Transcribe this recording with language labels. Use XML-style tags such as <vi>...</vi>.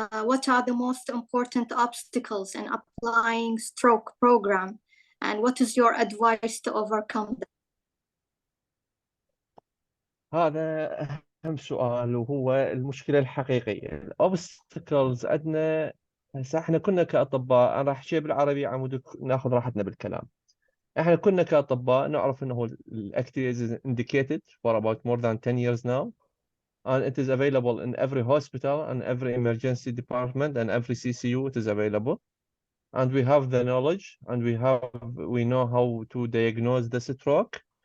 <en>What are the most important obstacles in applying stroke program, and what is your advice to overcome them?</en> <ar>هذا أهم سؤال، وهو المشكلة الحقيقية. الأوبستكلز عندنا هسه احنا كنا كأطباء، أنا راح أحكي بالعربي عمود ناخذ راحتنا بالكلام. احنا كنا كأطباء نعرف انه</ar> <en>الactivities is indicated for about more than 10 years now, and it is available in every hospital and every emergency department and every CCU. It is available, and we have the knowledge, and we know how to diagnose the stroke.</en>